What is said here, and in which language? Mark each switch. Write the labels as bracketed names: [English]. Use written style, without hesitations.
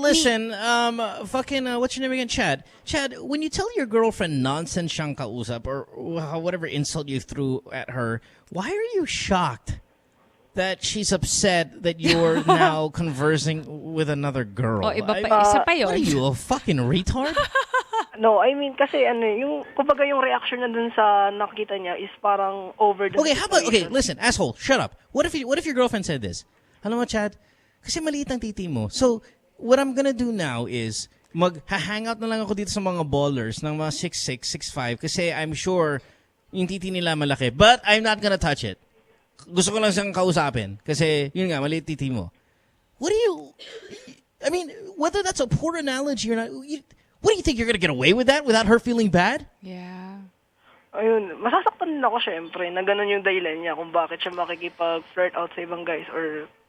[English] listen, what's your name again? Chad, when you tell your girlfriend nonsense [Filipino] siyang kausap [English] or whatever insult you threw at her, why are you shocked that she's upset that you're now conversing with another girl? [Filipino] Isa pa yun. [English] What are you, a fucking retard? [Filipino] No, I mean kasi kumbaga yung reaction na dun sa nakita niya is parang over the [English] situation. Listen, asshole, shut up. What if your girlfriend said this? [Filipino] Alam mo, Chad, kasi maliit ang titi mo. [English] So, what I'm gonna do now is [Filipino] mag-hangout na lang ako dito sa mga ballers ng mga 6'6", 6'5", kasi [English] I'm sure [Filipino] yung titi nila malaki. [English] But I'm not gonna touch it. [Filipino] Gusto ko lang siyang kausapin kasi yun nga, maliit titi mo. [English] I mean, whether that's a poor analogy or not, what do you think, you're gonna get away with that without her feeling bad? Yeah. [Filipino] Ayun, masasaktan din ako syempre na ganun yung dahilan niya kung bakit siya makikipag-flirt out sa ibang guys or